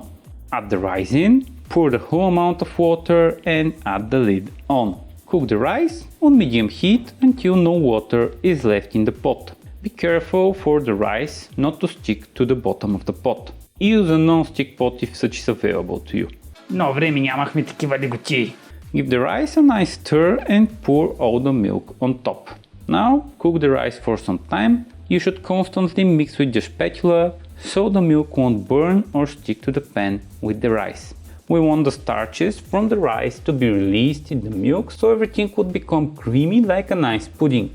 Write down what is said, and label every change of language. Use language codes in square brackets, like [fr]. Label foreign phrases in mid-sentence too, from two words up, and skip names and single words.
[en] Add the rice in, pour the whole amount of water and add the lid on. Cook the rice on medium heat until no water is left in the pot. Be careful for the rice not to stick to the bottom of the pot. Use a non-stick pot if such is available to you. [bg] Но време нямахме такива леготи. [en] Give the rice a nice stir and pour all the milk on top. Now cook the rice for some time. You should constantly mix with your spatula so the milk won't burn or stick to the pan with the rice. We want the starches from the rice to be released in the milk so everything would become creamy like a nice pudding.